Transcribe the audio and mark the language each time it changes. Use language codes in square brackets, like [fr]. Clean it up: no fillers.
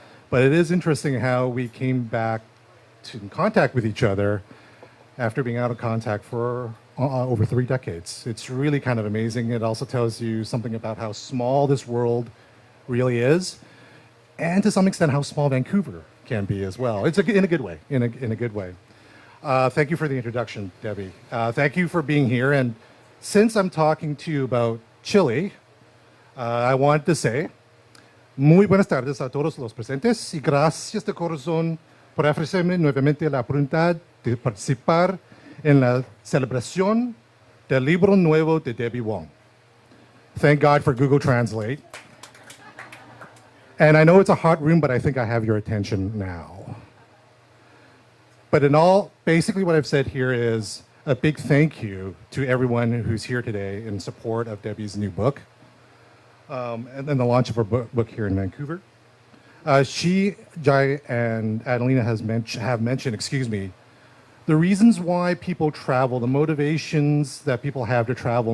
[en] But it is interesting how we came back in contact with each other after being out of contact for over 3 decades. It's really kind of amazing. It also tells you something about how small this world really is, and to some extent how small Vancouver can be as well. It's in a good way, in a good way. Thank you for the introduction, Debbie. Thank you for being here. [es] And since I'm talking to you about Chile, I want to say, muy buenas tardes a todos los presentes y gracias de corazón por ofrecerme nuevamente la oportunidad de participar en la celebración del libro nuevo de Debbie Wong. [en] Thank God for Google Translate. And I know it's a hot room, but I think I have your attention now. But in all, basically what I've said here is a big thank you to everyone who's here today in support of Debbie's new book. And then the launch of her book here in Vancouver. She, Jai, and Adelina have mentioned, the reasons why people travel, the motivations that people have to travel.